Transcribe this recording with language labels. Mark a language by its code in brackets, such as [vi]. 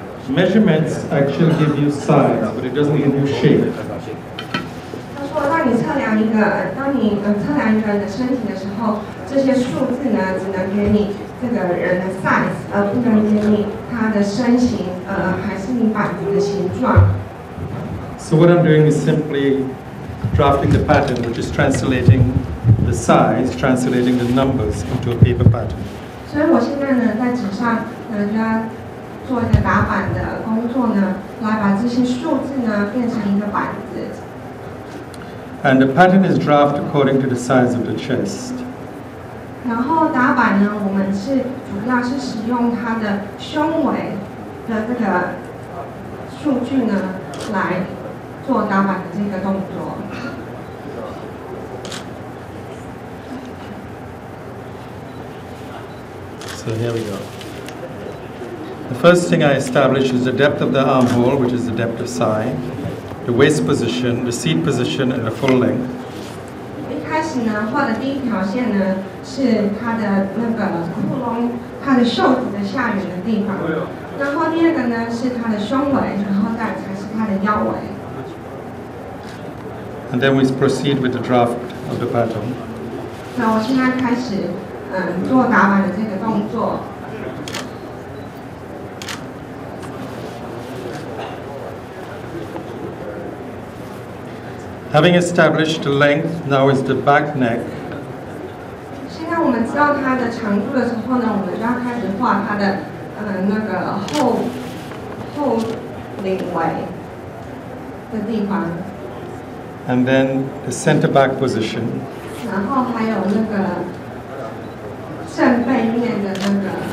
[en] Measurements actually give you size, but it doesn't give you shape. [zh] 他说，当你测量一个人的身体的时候，这些数字呢，只能给你这个人的 size， 而不能给你他的身形，还是你板子的形状。 [en] So what I'm doing is simply drafting the pattern, which is translating the size, translating the numbers into a paper pattern. [zh] 所以我现在呢，在纸上就要做一个打板的工作呢，来把这些数字呢变成一个板子。 [en] And the pattern is drafted according to the size of the chest. [zh] 然后打板呢，我们是主要是使用它的胸围的这个数据呢，来做打板的这个动作。 [en] So here we go. The first thing I establish is the depth of the armhole, which is the depth of side, the waist position, the seat position, and the full length. [zh] 一开始呢，画的第一条线呢，是它的那个裤窿，它的袖子的下缘的地方。然后第二个呢，是它的胸围，然后再才是它的腰围。 [en] And then we proceed with the draft of the pattern. [zh] 那我现在开始做打板的这个动作。 [en] Having established the length, now is the back neck. [zh] 现在我们知道它的长度的时候呢，我们就要开始画它的那个后领围的地方。 [en] And then the center back position. [zh] 然后还有那个正背面的那个。